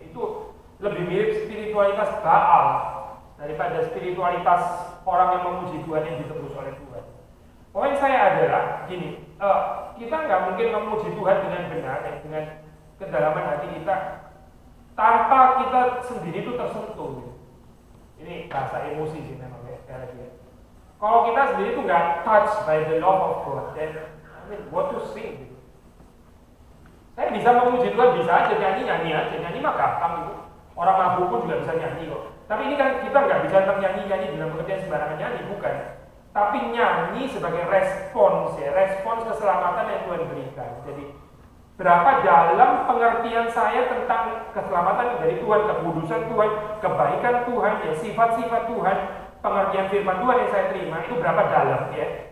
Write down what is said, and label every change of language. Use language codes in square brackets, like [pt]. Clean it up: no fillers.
[id] Itu lebih mirip spiritualitas Baal daripada spiritualitas orang yang memuji Tuhan yang ditebus oleh Tuhan. Poin saya adalah gini, kita nggak mungkin memuji Tuhan dengan benar, dengan kedalaman hati kita, tanpa kita sendiri itu tersentuh. Ini bahasa emosi sih memang ya, sekali lagi ya. Kalau kita sendiri itu nggak [en] touched by the love of God, then I mean, what to sing? [id] Gitu. Saya bisa memuji Tuhan, bisa aja nyanyi mah gampang itu. Orang mabuk pun juga bisa nyanyi kok. Tapi ini kan kita nggak bisa nyanyi dalam pengertian sembarangan nyanyi, bukan. Tapi nyanyi sebagai respons ya, respons keselamatan yang Tuhan berikan. Jadi berapa dalam pengertian saya tentang keselamatan dari Tuhan, kekudusan Tuhan, kebaikan Tuhan, ya sifat-sifat Tuhan, pengertian firman Tuhan yang saya terima itu berapa dalam ya.